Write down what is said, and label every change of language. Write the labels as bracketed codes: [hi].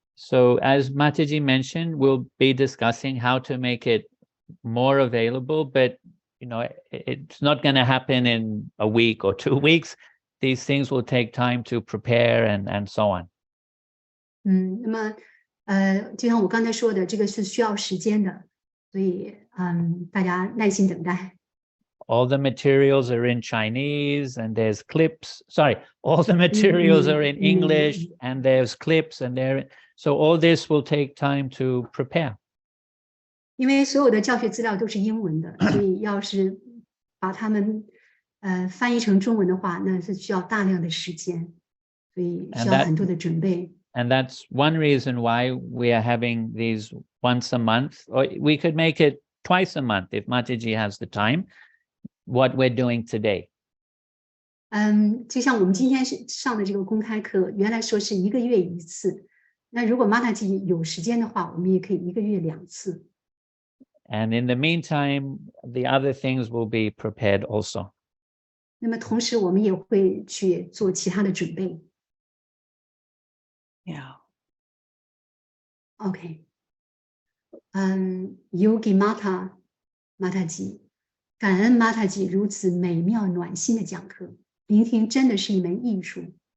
[en] So as Mataji mentioned, we'll be discussing how to make it more available, but you know, it's not going to happen in a week or 2 weeks. These things will take time to prepare and so on. [zh] 那么就像我刚才说的，这个是需要时间的，所以大家耐心等待。 [en] All the materials are in Chinese and there's clips. Sorry, all the materials are in English and there's clips and so all this will take time to prepare. [zh] 因为所有的教学资料都是英文的，所以要是把它们翻译成中文的话，那是需要大量的时间，所以需要很多的准备。 [en] And that's one reason why we are having these once a month, or we could make it twice a month if Mataji has the time, what we're doing today. [zh] 就像我们今天上的这个公开课，原来说是1个月1次，那如果玛塔吉有时间的话，我们也可以1个月2次。 [en] And in the meantime, the other things will be prepared also. [zh] 那么同时我们也会去做其他的准备。 [en] Yeah. [zh] OK， Yogi Mata 玛塔吉，感恩玛塔吉如此美妙暖心的讲课，聆听真的是一门艺术。